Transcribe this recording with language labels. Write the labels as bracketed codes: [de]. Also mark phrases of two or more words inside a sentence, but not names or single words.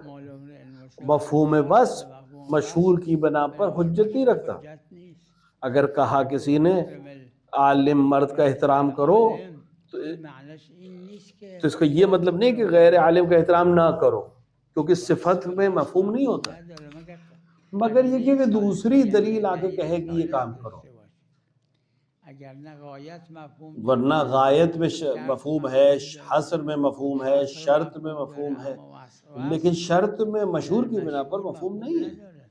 [ur] معلوم علم مفہوم وصف مشہور کی بنا پر حجت نہیں رکھتا. [fa] حجت نیست. [ur] اگر کہا کسی نے علم عالم مرد کا احترام کرو تو [fa] این معنیش این نیست که [ur] اس کا یہ مطلب نہیں کہ غیر عالم کا احترام نہ کرو، کیونکہ صفت میں مفہوم نہیں ہوتا، [fa] نداره [ur] مگر یہ کہ دوسری دلیل آ کے کہے کہ یہ کام کرو. [fa] اگر نہ غایت مفہوم [ur] ورنہ غایت میں مفہوم ہے، حصر میں مفہوم ہے، شرط میں مفہوم ہے، لیکن شرط میں مشہور کی بنا پر مفہوم نہیں ہے.